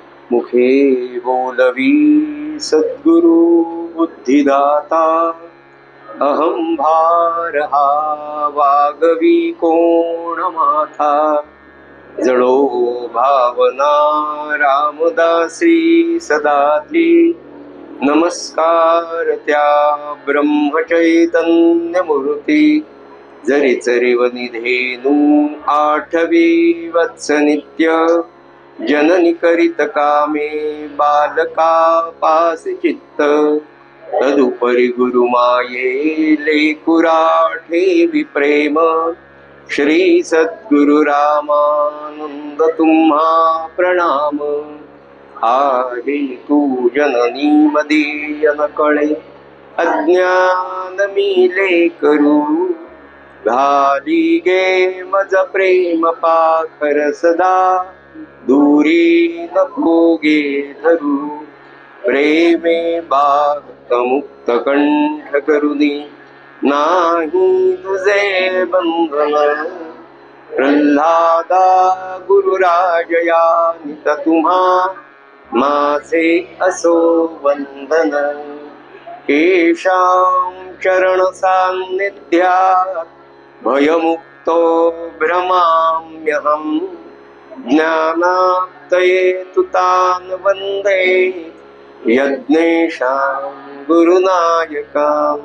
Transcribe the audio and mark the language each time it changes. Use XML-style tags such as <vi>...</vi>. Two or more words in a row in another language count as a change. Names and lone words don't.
<mr>मुखे बोलवी सद्गुरु बुद्धिदाता, अहम भार हा वागवी कोण माथा, जडो भावना रामदासी सदाती, नमस्कार त्या ब्रह्मचैतन्य मूर्ती, जरी चरिव निधेनु आठवी वत्स नित्य, जननी करीत कामे बालका पासी चित्त, तदुपरी गुरुमाये लेकुरा ठेवी प्रेम, श्री सद्गुरु रामानंद तुम्हा प्रणाम, आहे तू जननी मदीय न कळे, अज्ञान मिले करू, घाली गे मज प्रेम पाखर सदा, दूरी नको गे धरू, प्रेमे बाध मुक्त कंठ करुनी, नाही तुझे बंधन, प्रल्हादा गुरुराजया नित तुम्हा, माझे असो वंदन,</mr> <sa>केशां चरण सान्निध्यात भयमुक्तो भ्रमाम्यहम्, ज्ञानाप्तये तु तान् वन्दे यज्ञेशां गुरुनायकाम्,</sa>